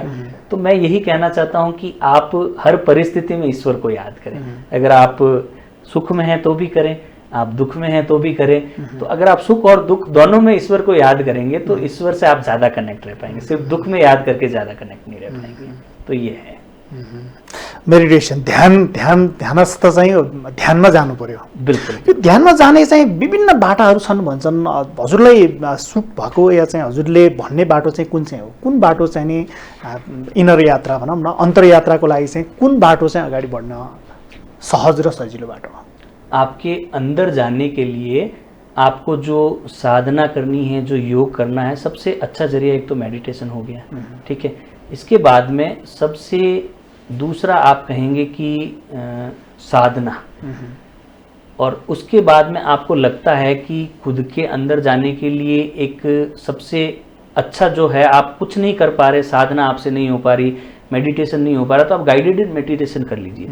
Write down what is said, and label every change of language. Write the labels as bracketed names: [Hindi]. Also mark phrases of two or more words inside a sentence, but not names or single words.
[Hindi] तो मैं यही कहना चाहता हूँ कि आप हर परिस्थिति में ईश्वर को याद करें। अगर आप सुख में हैं तो भी करें, आप दुख में हैं तो भी करें। तो अगर आप सुख और दुख दोनों में ईश्वर को याद करेंगे तो ईश्वर से आप ज्यादा कनेक्ट रह पाएंगे। सिर्फ दुख में याद करके ज्यादा कनेक्ट नहीं रह पाएंगे। तो ये है [Nepali] मेडिटेसन, ध्यानस्थ चाहिँ ध्यानमा जानु पर्यो। [Hindi] बिल्कुल। [Nepali] यो ध्यानमा जाने चाहिँ विभिन्न बाटाहरू छन् भन्छन्। हजुरलाई सुख भएको या चाहिँ हजुरले भन्ने बाटो चाहिँ कुन चाहिँ हो? कुन बाटो चाहिँ नि इनर यात्रा भनौँ न, अन्तर्यात्राको लागि चाहिँ कुन बाटो चाहिँ अगाडि बढ्न सहज र सजिलो बाटो हो? [Hindi] आपके अंदर जाने के लिए आपको जो साधना करनी है, जो योग करना है, सबसे अच्छा जरिया एक तो मेडिटेशन हो गया, ठीक है। इसके बाद में सबसे दूसरा आप कहेंगे कि साधना, और उसके बाद में आपको लगता है कि खुद के अंदर जाने के लिए एक सबसे अच्छा जो है, आप कुछ नहीं कर पा रहे, साधना आपसे नहीं हो पा रही, मेडिटेशन नहीं हो पा रहा, तो आप [English] guided meditation [Hindi] कर लीजिए।